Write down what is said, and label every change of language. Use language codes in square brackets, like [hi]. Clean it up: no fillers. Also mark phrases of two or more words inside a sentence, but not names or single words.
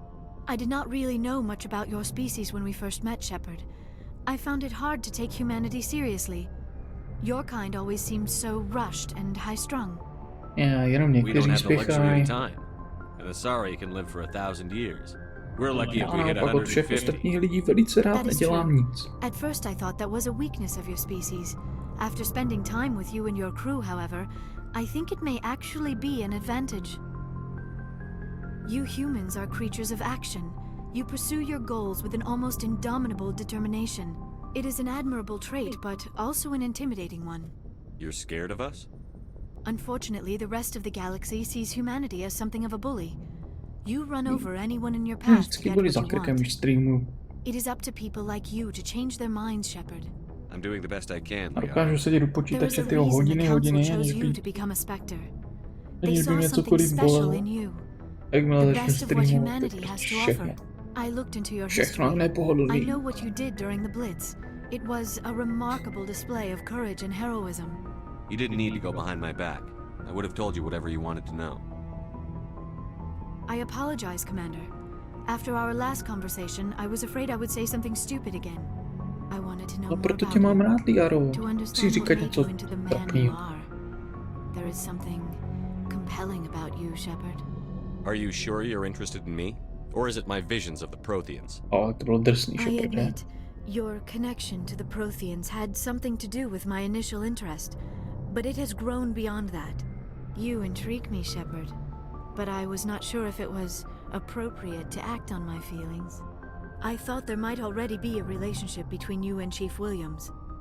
[en] I did not really know much about your species when we first met, Shepard. I found it hard to take humanity seriously. Your kind always seemed so rushed and high-strung. [cs] Yeah, jenom [en] We don't [cs] někteří [en] have the luxury [cs] spěchají. [en] of time. An Asari can live for 1,000 years. We're lucky if we hit [cs] Pak od všech [en] 150. [cs] ostatních lidí velice rád [en] That is [cs] nedělám [en] true. [cs] nic. [en] At first I thought that was a weakness of your species. After spending time with you and your crew, however, I think it may actually be an advantage. You humans are creatures of action. You pursue your goals with an almost indomitable determination. It is an admirable trait, but also an intimidating one. You're scared of us? Unfortunately, the rest of the galaxy sees humanity as something of a bully. You run over anyone in your path to [cs] Vždycky [en] get [cs] byli [en] what [cs] za [en] you [cs] krkem, [en] want. [cs] když streamuju. [en] It is up to people like you to change their minds, Shepard. I'm doing the best I can, [cs] A [en] Liara. [cs] dokážu sedět u [en] There is [cs] počítače a tyho [en] reason [cs] hodiny, [en] the council [cs] aniž [en] chose [cs] by, [en] you to become a Spectre. They [cs] aniž by [en] saw [cs] mě [en] something [cs] cokoliv [en] special [cs] bolelo. [en] in you. [cs] Jakmile [en] The [cs] začnu [en] best of what [cs] streamovat, tak [en] humanity has [cs] prostě [en] to [cs] všechno. [en] offer. I looked into your [cs] Všechno [en] history. [cs] nepohodlný. [en] I know what you did during the Blitz. It was a remarkable display of courage and heroism. You didn't need to go behind my back. I would have told you whatever you wanted to know. I apologize, Commander. After our last conversation, I was afraid I would say something stupid again. I wanted to know [cs] No [en] more [cs] proto [en] about [cs] tě mám [en] you, [cs] rád, Liaro. [en] to [cs] Chci [en] understand what [cs] říkat [en] made [cs] něco [en] you into the man you [cs] trapného. [en] are. There is something compelling about you, Shepard. Are you sure you're interested in me? Or is it my visions of the Protheans? [cs] Ale to bylo drsný, [en] I [cs] Shepard, ne? [en] admit, your connection to the Protheans had something to do with my initial interest, but it has grown beyond that. You intrigue me, Shepard, but I was not sure if it was appropriate to act on my feelings. I thought there might already be a relationship between you and Chief Williams.